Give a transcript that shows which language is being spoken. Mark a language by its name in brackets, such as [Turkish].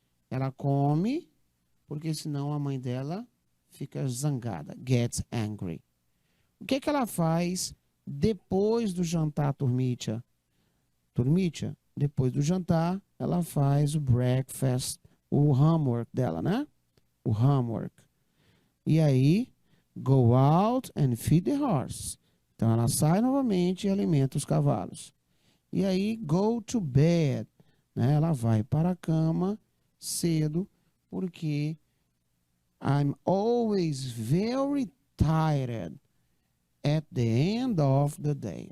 [Portuguese] Ela come porque senão a mãe dela fica zangada, [English] gets angry. [Portuguese] O que ela faz depois do jantar, turmitia? Turmitia, depois do jantar, ela faz o breakfast, o homework dela, né? O homework. [English] E aí, go out and feed the horse. [Portuguese] Então, ela sai novamente e alimenta os cavalos. [English] E aí, go to bed. Né? [Portuguese] Ela vai para a cama cedo, porque [English] I'm always very tired at the end of the day.